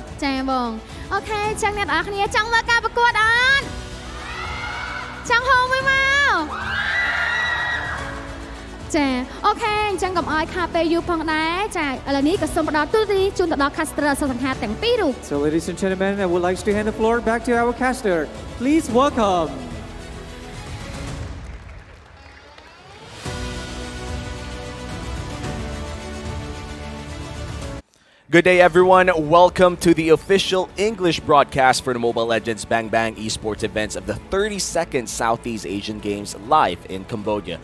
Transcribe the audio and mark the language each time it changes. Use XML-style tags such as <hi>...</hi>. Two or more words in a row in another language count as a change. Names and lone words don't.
<km>ចាបងអូខេចឹងអ្នកនរគ្នាចង់មើលការប្រកួតអត់ចង់ហៅមួយមកចាអូខេអញ្ចឹងកុំឲ្យខាតពេលយូរផងដែរចាឥឡូវនេះក៏សូមផ្ដល់ទូទីជូនទៅដល់ caster សង្ខាទាំងពីររូប</km> <en>So ladies and gentlemen, I would like to hand the floor back to our caster. Please welcome Good day, everyone. Welcome to the official English broadcast for the Mobile Legends Bang Bang esports events of the 32nd Southeast Asian Games live in Cambodia.</en>